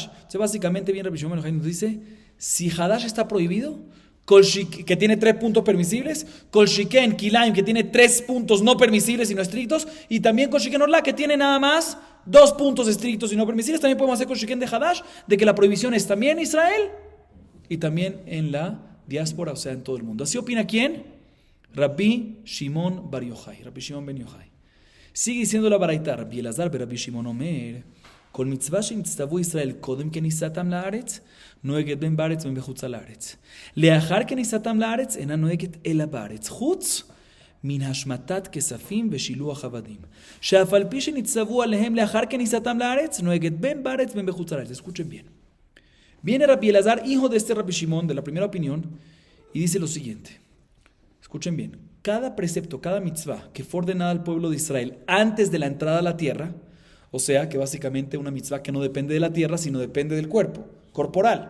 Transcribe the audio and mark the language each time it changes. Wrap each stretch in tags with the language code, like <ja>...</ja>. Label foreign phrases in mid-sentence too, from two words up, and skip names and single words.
<es>Entonces básicamente bien Rabbi Shimon Ben Yochai nos dice, si Hadash está prohibido, que tiene 3 puntos permisibles,</es> <he>כל שכן כלאיים,</he> <es>que tiene 3 puntos no permisibles y no estrictos, y también</es> <he>כל שכן ערלה,</he> <es>que tiene nada más 2 puntos estrictos y no permisibles. También podemos hacer</es> <he>כל שכן</he> <es>de Hadash, de que la prohibición es también en Israel y también en la diáspora, o sea, en todo el mundo. ¿Así opina quién? Rabbi Shimon Bar Yochai, Rabbi Shimon Ben Yochai. Sigue diciendo la baraita,</es> <he>Rabbi Elazar Rabbi Shimon Omer, כל מצווה שנצטוו ישראל קודם כניסתם לארץ, נוהגת בין בארץ ובין בחוץ לארץ. לאחר כניסתם לארץ אינה נוהגת אלא בארץ, חוץ מן השמטת כספים ושילוח עבדים. שאף על פי שנצטוו עליהם לאחר כניסתם לארץ, נוהגת בין בארץ ובין בחוץ לארץ.</he> <es>Escuchen bien. Viene Rabbi Elazar, hijo de este Rabbi Shimon, de la primera opinión, y dice lo siguiente. Escuchen bien. Cada precepto, cada mitzvah que fue ordenada al pueblo de Israel antes de la entrada a la tierra, o sea que básicamente una mitzvah que no depende de la tierra, sino depende del cuerpo, corporal.</es>